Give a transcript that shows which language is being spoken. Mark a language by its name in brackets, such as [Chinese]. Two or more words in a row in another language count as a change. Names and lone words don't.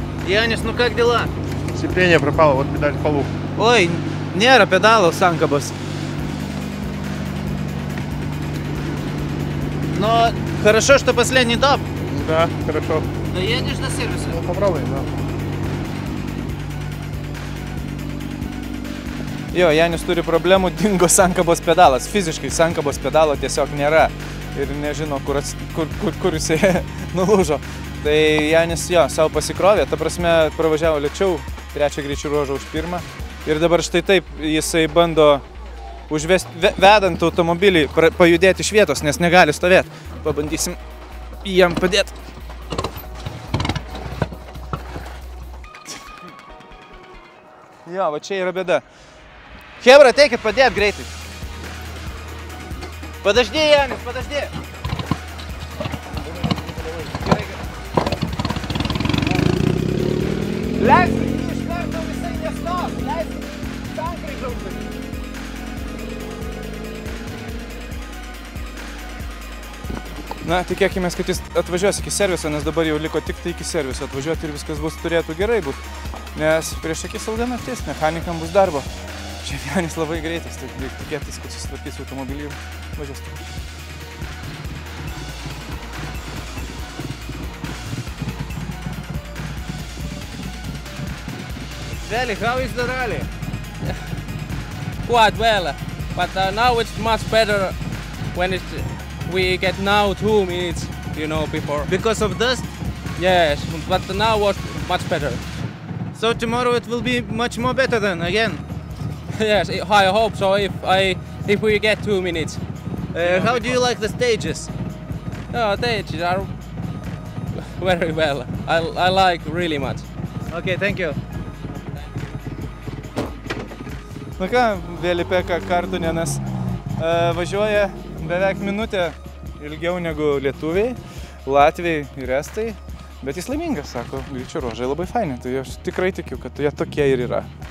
[Russian] Janis, nu как дела? Сцепление пропало, вот педаль в полу. Ой, [Lithuanian] nėra pedalų sankabos. [Russian] Но хорошо, что последний топ. Да, хорошо. Доедешь до сервиса? Ну, попробуй, да. [Lithuanian] Jo, Janis turi problemų, dingo sankabos pedalas. Fiziškai sankabos pedalo tiesiog nėra ir nežino, kur jisai nulūžo. Tai Janis jo, savo pasikrovė, ta prasme pravažiavo lėčiau, trečią greičių ruožą už pirmą. Ir dabar štai taip jisai bando vedant automobilį pajudėti iš vietos, nes negali stovėti. Pabandysim jam padėti. Jo, va čia yra bėda. Хебра, ateikit padėt greitai. [Russian] Подожди, Janis, подожди. [Lithuanian] Gerai, gerai. Leisk, iš karto visai nestos. Leisk, sankryžą uždaryti. Na, tikėkime, kad jis atvažiuos iki serviso, nes dabar jau liko tik tai iki serviso atvažiuoti ir viskas bus turėtų gerai būt. Nes prieš akis ilga naktis, mechanikam bus darbo. Šiaip Janis labai greitas, tai reikia tikėtis, kad susitvarkys automobilį ir važiuos. [English] Rally, how is the rally? Quite well, but now it's much better when we get now 2 minutes, you know, before. Because of dust? Yes, but now was much better. So tomorrow it will be much more better then, again? Yes, I hope so, if we get 2 minutes. How do you like the stages? No, stages are very well. I like really much. Okay, thank you. [Lithuanian] Na ką, Veli-Pekka Kartunenas važiuoja beveik minutę ilgiau negu lietuviai, latviai ir estai, bet jis laimingas, sako, greičio ruožai labai faini, tai aš tikrai tikiu, kad jie tokie ir yra.